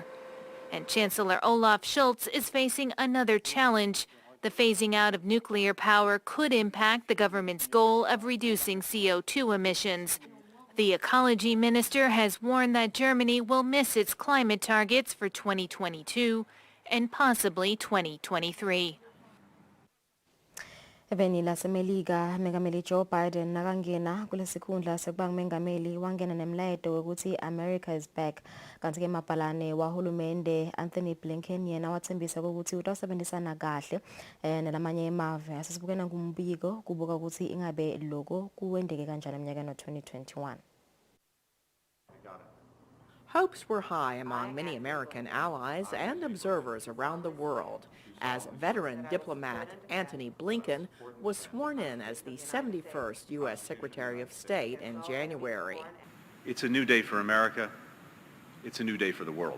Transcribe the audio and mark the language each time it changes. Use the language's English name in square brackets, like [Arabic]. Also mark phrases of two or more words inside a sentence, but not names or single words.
[English] And Chancellor Olaf Scholz is facing another challenge. The phasing out of nuclear power could impact the government's goal of reducing CO2 emissions. The ecology minister has warned that Germany will miss its climate targets for 2022 and possibly 2023. [Swati] Eveni lasemelika Mengameli Joe Biden nakangena kulesikhundla sekuba ngumengameli wangena nemlayeto ukuthi [English] America is back. [Swati] Kanti ke mabhalane wahulumende Anthony Blinken yena wathembisa ukuthi utawusebenzisana kahle nalamanye emave. Asisibukena kumbiko kubuka ukuthi ingabe lokho kuwendeke kanjani eminyakeni wa 2021. [English] Hopes were high among many American allies and observers around the world as veteran diplomat Antony Blinken was sworn in as the 71st U.S. Secretary of State in January. It's a new day for America. It's a new day for the world.